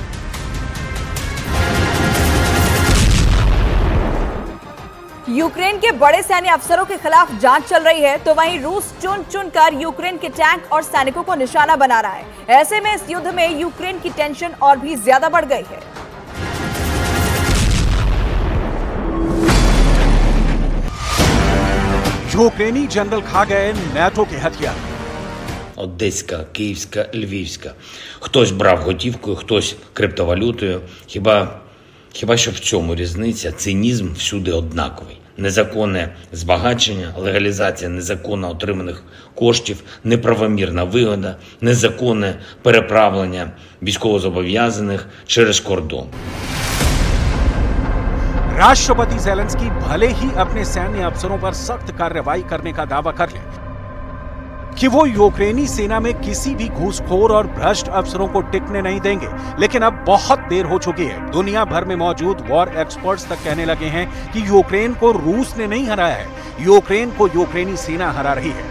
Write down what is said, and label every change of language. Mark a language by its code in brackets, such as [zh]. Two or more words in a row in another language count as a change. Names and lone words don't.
[hi] यूक्रेन के बड़े सैन्य अफसरों के खिलाफ जांच चल रही है, तो वहीं रूस चुन चुनकर यूक्रेन के टैंक और सैनिकों को निशाना बना रहा है। ऐसे में इस युद्ध में यूक्रेन की टेंशन और भी ज्यादा बढ़ गई है। यूक्रेनी जनरल खा गए नाटो के हथियार। [uk] Одеська, Київська, Львівська. Хтось брав готівкою, хтось криптовалютою. Хіба що в цьому різниця? Цинізм всюди однаковий. Незаконне збагачення, легалізація незаконно отриманих коштів, неправомірна вигода, незаконне переправлення військовозобов'язаних через кордон. [hi] राष्ट्रपति ज़ेलेंस्की भले ही अपने सैन्य अफसरों पर सख्त कार्रवाई करने का दावा कर ले कि वो यूक्रेनी सेना में किसी भी घूसखोर और भ्रष्ट अफसरों को टिकने नहीं देंगे, लेकिन अब बहुत देर हो चुकी है। दुनिया भर में मौजूद [en] war experts [hi] तक कहने लगे हैं कि यूक्रेन को रूस ने नहीं हराया है, यूक्रेन को यूक्रेनी सेना हरा रही है।